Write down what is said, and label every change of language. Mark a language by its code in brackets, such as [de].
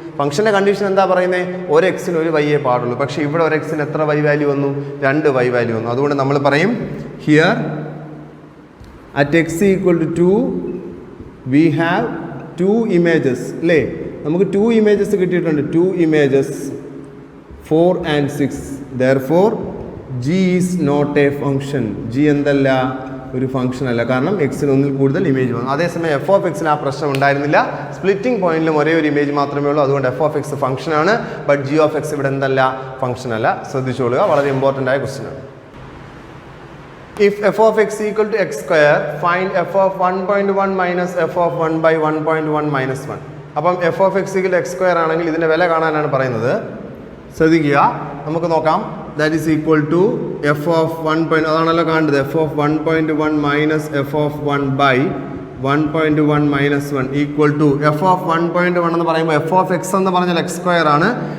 [ml] ഫംഗ്ഷൻ്റെ condition എന്താ പറയുന്നത്? ഒരു എക്സിന് ഒരു വൈയേ പാടുള്ളൂ. പക്ഷേ ഇവിടെ ഒരു എക്സിന് എത്ര വൈ വാല്യൂ വന്നു? 2 വൈ വാല്യൂ വന്നു. അതുകൊണ്ട് നമ്മൾ പറയും [en] Here at x equal to 2 we have 2 images അല്ലേ? [ml] നമുക്ക് 2 ഇമേജസ് കിട്ടിയിട്ടുണ്ട്. 2 images 4 and 6. [en] Therefore g is not a function. [ml] g എന്തല്ല? ഒരു ഫംഗ്ഷൻ അല്ല. കാരണം എക്സിന് ഒന്നിൽ കൂടുതൽ ഇമേജ് വന്നു. അതേസമയം എഫ് ഓഫ് എക്സിന് ആ പ്രശ്നം ഉണ്ടായിരുന്നില്ല. സ്പ്ലിറ്റിംഗ് പോയിന്റിലും ഒരേ ഒരു ഇമേജ് മാത്രമേ ഉള്ളൂ. അതുകൊണ്ട് എഫ് ഓഫ് എക്സ് ഫംഗ്ഷനാണ്. ബട്ട് ജി ഓഫ് എക്സ് ഇവിടെ എന്തല്ല? ഫംഗ്ഷൻ അല്ല. ശ്രദ്ധിച്ചോളുക, വളരെ ഇമ്പോർട്ടൻ്റ് ആയ ക്വസ്റ്റ്യൻ ആണ്. [en] If f of x equal to x square, find f of 1.1 minus f of 1 by 1.1 minus 1. [ml] അപ്പം F of X equal X square ആണെങ്കിൽ ഇതിൻ്റെ വില കാണാനാണ് പറയുന്നത്. ശ്രദ്ധിക്കുക, നമുക്ക് നോക്കാം. [en] That is equal to f of 1. [ml] അതാണല്ലോ കാണുന്നത്. [en] F of 1.1 minus f of 1 by 1.1 minus 1 equal to f of 1.1 എന്ന് പറയുമ്പോൾ f of x എന്ന് പറഞ്ഞാൽ x square ആണ്.